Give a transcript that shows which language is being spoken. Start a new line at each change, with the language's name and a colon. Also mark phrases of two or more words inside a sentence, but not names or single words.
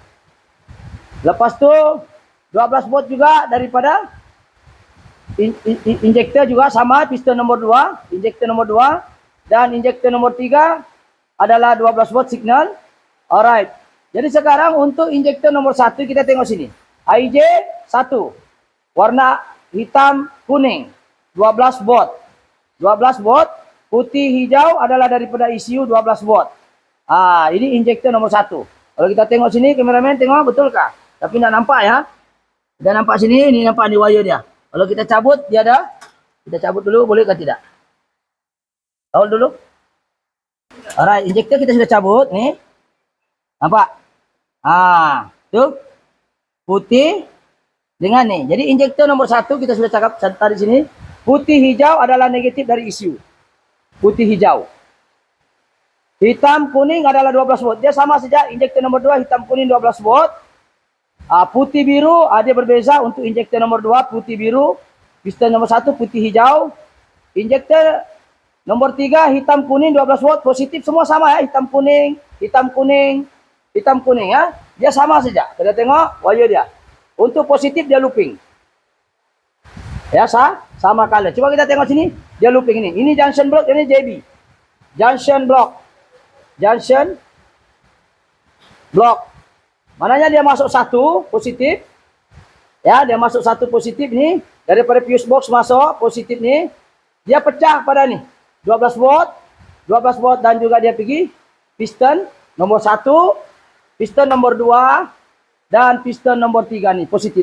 Malay: Lepas tu 12 volt juga daripada injektor juga sama, piston nomor 2, injektor nomor 2 dan injektor nomor 3 adalah 12 volt signal. Alright. Jadi sekarang untuk injektor nomor 1 kita tengok sini. IJ 1 warna hitam kuning 12 volt. 12 volt, putih hijau adalah daripada ECU 12 volt. Ini injektor nomor 1. Kalau kita tengok sini, kameramen tengok betulkah? Tapi tidak nampak ya. Kita nampak sini, ini nampak di wire dia. Kalau kita cabut, dia ada. Kita cabut dulu, boleh ke tidak? Hold dulu. Alright, injektor kita sudah cabut nih. Nampak? Tuh putih dengan nih. Jadi injektor nomor 1 kita sudah cakap tadi sini. Putih hijau adalah negatif dari ECU. Putih hijau. Hitam kuning adalah 12 volt. Dia sama saja injektor nomor 2 hitam kuning 12 volt. Putih biru dia berbeza untuk injektor nomor 2 putih biru. Piston nomor 1 putih hijau. Injektor nomor 3 hitam kuning 12 volt positif semua sama ya. Hitam kuning, hitam kuning, hitam kuning ya. Dia sama saja. Kita tengok wire dia. Untuk positif dia looping. Ya sama color. Coba kita tengok sini. Dia looping ini. Ini
English: junction block,
Malay: ini JB.
English: Junction block. Junction block.
Malay: Mananya dia masuk 1 positif. Ya, dia masuk 1 positif nih. Daripada
English: fuse box
Malay: masuk positif nih. Dia pecah pada nih. 12 volt. 12 volt dan juga dia pergi piston nomor 1, piston nomor 2 dan piston nomor 3 nih positif.